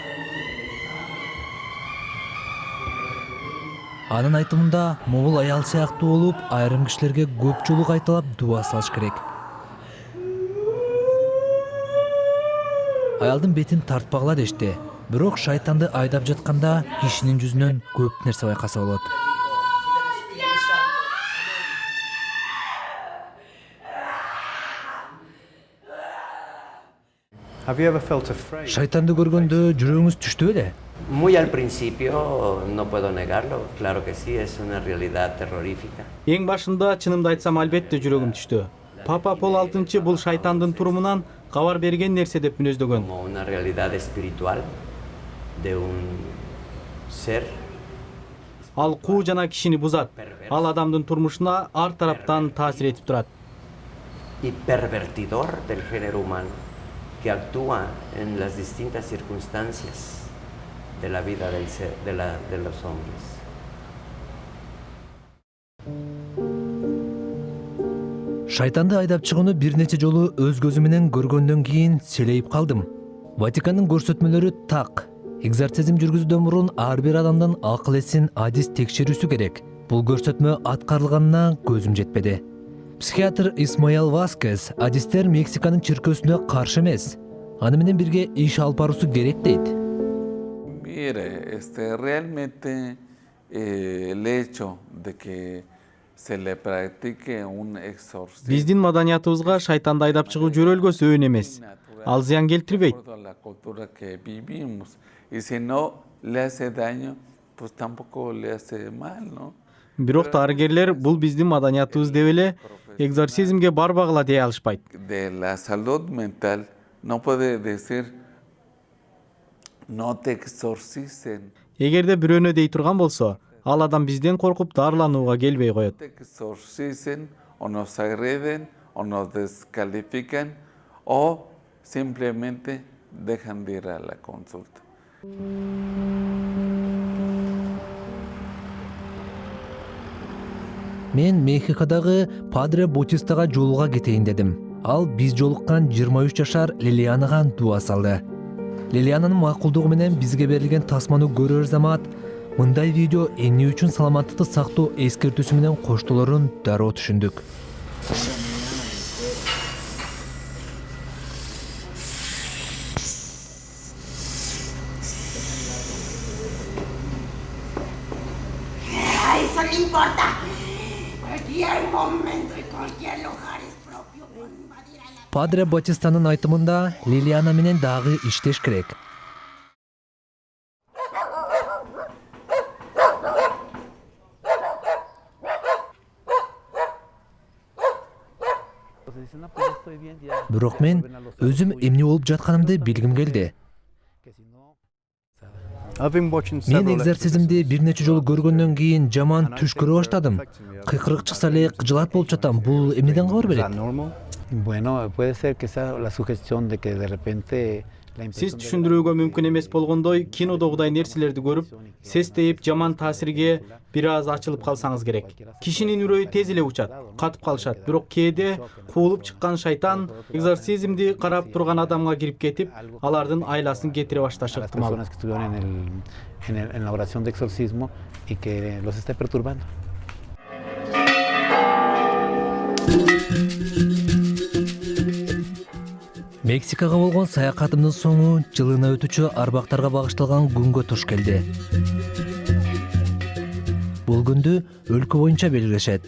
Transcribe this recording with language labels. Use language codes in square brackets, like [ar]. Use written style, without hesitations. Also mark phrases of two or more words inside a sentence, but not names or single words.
[ky] Анын айтымында могул аял сыяктуу болуп, айрым кишилерге көп жолу кайталап дуа салыш керек. Аялдын бетин тартпагыла дешти. Бирок шайтанды айдап жатканда кишинин жүзүнөн көп нерсе байкаса болот. [en] Have you ever felt afraid? [ky] Шайтанды көргөндө жүрөгүңүз түштү беле? [es] Muy al principio, no puedo negarlo, claro que sí, es una realidad terrorífica. [ky] Эң башында чынымды айтсам албетте жүрөгүм түштү. Папа Пол 6 бул шайтандын турумунан кабар берген нерсе деп мүнөздөгөн. [es] Como una realidad espiritual de un ser. [ky] Ал куу жана кишини бузат. Ал адамдын турмушуна ар тараптан таасир этип турат. [es] Y pervertidor del género humano, que actúa en las distintas circunstancias de la vida del ser, de los hombres. [ky] Шайтанды айдап чыгууну бир нече жолу өз көзүм менен көргөндөн кийин селейип калдым. Ватикандын көрсөтмөлөрү так. Экзорцизм жүргүзүүдөн мурун ар бир адамдын акыл эсин адис текшерүүсү керек. Бул көрсөтмө аткарылганына көзүм жетпеди. Психиатр Исмаил Васкес адистер Мексиканын чиркөөсүнө каршы эмес. Аны менен бирге иш алып баруусу керек дейт. [es] Mire, realmente el hecho de que se le practique un exorcismo. [ky] Биздин маданиятыбызга шайтанды айдап чыгуу жөрөлгөсү өөн эмес. Ал зыян келтирбейт. [es] La cultura que vivimos. Y si no le hace daño, pues tampoco le hace mal, ¿no? [ky] Бирок дарыгерлер бул биздин маданиятыбыз деп эле экзорцизмге барбагыла дей алышпайт. [es] De la salud mental no puede decir no te exorcicen. [ky] Эгерде бирөөнө дей турган болсо, ал адам бизден коркуп дарыланууга келбей коет. [es] Te exorcicen o nos agreden o nos descalifican o simplemente dejan de ir a la consulta. [ky] Мен Мехикодагы Падре Ботистага жолуга кетейин дедим. Ал биз жолуккан 23 жашар Лилианага дуа салды. Лилиананын макулдугу менен бизге берилген тасманы көрөр замат Мындай видео эмне үчүн саламаттыкты сактоо эскертүүсү менен коштолорун дароо түшүндүк. [es] Eso no importa. Cualquier momento y cualquier lugar es propio. [ky] Падре Батистанын айтымында Лилиана менен дагы иштеш керек. Бирок мен өзүм эмне болуп жатканымды билгим келди. Мен экзорцизмди бир нече жолу көргөндөн кийин жаман түш көрө баштадым. Кыйкырык чыкса эле кыжылат болуп жатам. Бул эмнеден кабар берет? [es] Bueno, puede ser que sea la sugestión de que de repente [ky] Сиз түшүндүрүүгө мүмкүн эмес болгондой кинодогудай нерселерди көрүп, сестейип жаман таасирге бир аз ачылып калсаңыз керек. Кишинин үрөйү тез эле учат, катып калышат. Бирок кээде куулуп чыккан шайтан экзорцизмди карап турган адамга кирип кетип, алардын айласын кетире башташы ыктымал. [es] personas que estuvieron en la oración de exorcismo y que los esté perturbando. [ky] Мексикага болгон саякатымдын соңу жылына өтүүчү арбактарга багышталган күнгө туш келди. Бул күндү өлкө боюнча белгилешет.